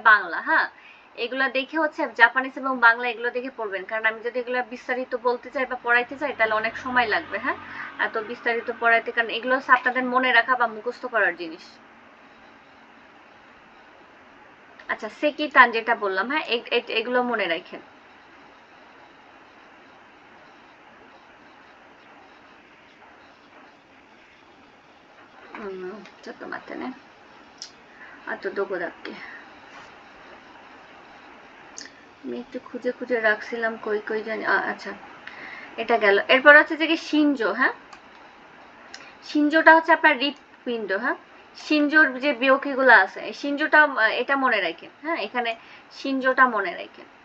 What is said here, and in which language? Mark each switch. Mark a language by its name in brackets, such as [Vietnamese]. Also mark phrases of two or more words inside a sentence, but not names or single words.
[Bangla] বাংলা, হ্যাঁ এগুলো দেখে হচ্ছে জাপানিজ এবং বাংলা এগুলো দেখে পড়বেন, কারণ আমি যদি এগুলো বিস্তারিত বলতে চাই বা পড়াইতে চাই তাহলে অনেক সময় লাগবে, হ্যাঁ এত বিস্তারিত পড়াইতে, কারণ এগুলো হচ্ছে আপনাদের মনে রাখা বা মুখস্থ করার জিনিস। আচ্ছা সেকি তান যেটা বললাম, হ্যাঁ এগুলো মনে রাখেন। [Japanese] ちょっと待ってね。あとどこだっけ? [Bangla] আমি একটু খুঁজে খুঁজে রাখছিলাম কই কই জানি। আচ্ছা এটা গেল। এরপর হচ্ছে যে কি শিনজো, হ্যাঁ শিনজোটা হচ্ছে আপনার হৃৎপিণ্ড, হ্যাঁ শিনজোর যে বিয়োগীগুলো আছে শিনজোটা এটা মনে রাখেন, হ্যাঁ এখানে শিনজোটা মনে রাখেন।